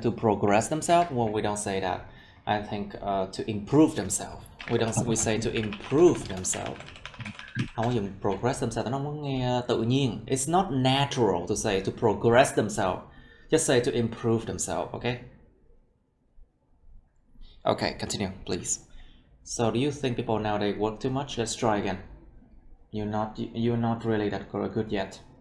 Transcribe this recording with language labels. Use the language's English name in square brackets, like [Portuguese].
[English] To progress themselves? Well, we don't say that. I think to improve themselves. We say to improve themselves. [Vietnamese] Không có dùng [English] progress themselves, [Vietnamese] nó không nghe tự nhiên. [English] It's not natural to say to progress themselves. Just say to improve themselves, okay? Okay, continue, please. So, do you think people nowadays work too much? Let's try again. You're not really that good yet.